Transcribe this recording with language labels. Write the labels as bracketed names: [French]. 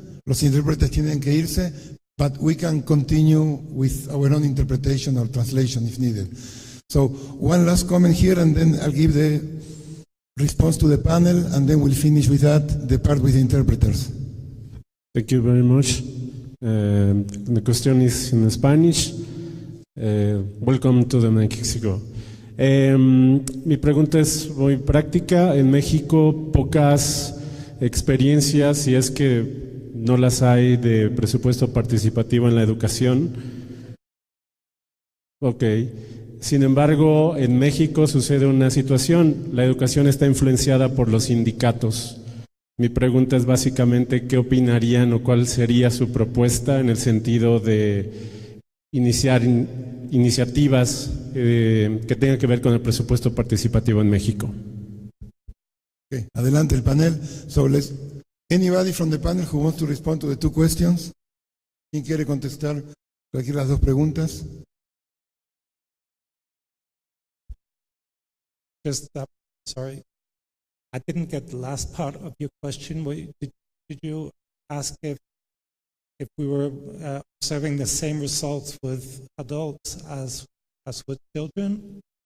[Spanish] Los intérpretes tienen que irse, [English] but we can continue with our own interpretation or translation if needed. So one last comment here, and then I'll give the response to the panel, and then we'll finish with that, the part with the interpreters. Thank you very much. The question is in Spanish. Welcome to the Mexico. [Spanish] Mi pregunta es muy práctica. En México pocas experiencias, si es que no las hay, de presupuesto participativo en la educación. Ok. Sin embargo, en México sucede una situación. La educación está influenciada por los sindicatos. Mi pregunta es básicamente qué opinarían o cuál sería su propuesta en el sentido de iniciar iniciativas que tengan que ver con el presupuesto participativo en México. Okay. Adelante el panel. [English] So anybody from the panel who wants to respond to the two questions? [Spanish] ¿Quién quiere contestar cualquiera de las dos preguntas? [English] Just, sorry, I didn't get the last part of your question. Did you ask if we were observing the same results with adults as with children?